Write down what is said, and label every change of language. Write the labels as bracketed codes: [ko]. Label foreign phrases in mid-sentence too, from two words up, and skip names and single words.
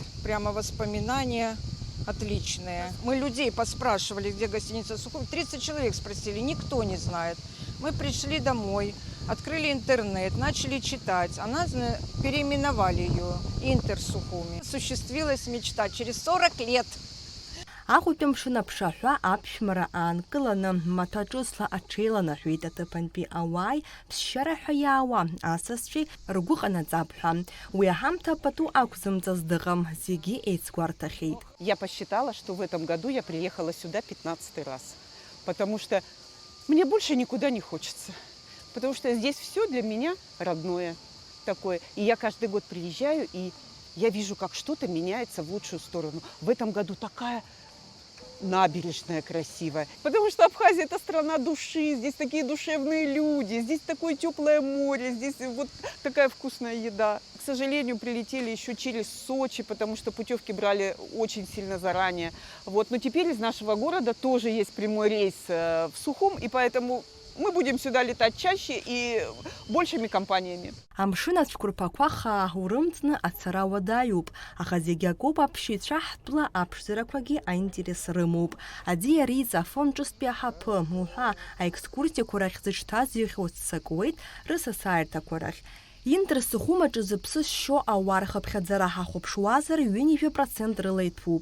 [ru] Прямо воспоминания отличные. Мы людей поспрашивали, где гостиница Сухум. 30 человек спросили, никто не знает. Мы пришли домой, открыли интернет, начали читать. Она переименовали ее Интер Сухуми. Осуществилась мечта через 40 лет. [ab] Ахәтәы мшын аԥшаҳәа аԥшәмара аанкыланы маҭәаҿысла аҽеиланаҳәеит аҭыԥантәи ауааи ԥсшьара ҳәа иаауа асасцәеи ргәы ҟанаҵап ҳәа. Уи аҳамҭа пату ақәзымҵаз дыҟам, зегьы еицгәарҭахьеит. [ru] Я посчитала, что в этом году я приехала сюда 15-й раз, потому что мне больше никуда не хочется, потому что здесь все для меня родное такое. И я каждый год приезжаю, и я вижу, как что-то меняется в лучшую сторону. В этом году такая набережная красивая. Потому что Абхазия – это страна души, здесь такие душевные люди, здесь такое теплое море, здесь вот такая вкусная еда. К сожалению, прилетели еще через Сочи, потому что путевки брали очень сильно заранее. Вот. Но теперь из нашего города тоже есть прямой рейс в Сухум, и поэтому мы будем сюда летать чаще и большими компаниями. [ab] Амшын ацәқәырԥақәа хаа урымҵны ацара уадаҩуп, аха зегьы акоуп аԥшьҩцәа ҳтәыла аԥшӡарақәагьы аинтерес рымоуп. Аӡиареиҵ афон ҿыстәи аҳаԥы уҳәа аекскурсиақәа рахь зыҽҭаз ихьуа ццакуеит рысасааирҭақәа рахь. Интер Сухум аҿы зыԥсы шьо ауаа рхыԥхьаӡара ҳахәаԥшуазар 2% рыла иҭәуп.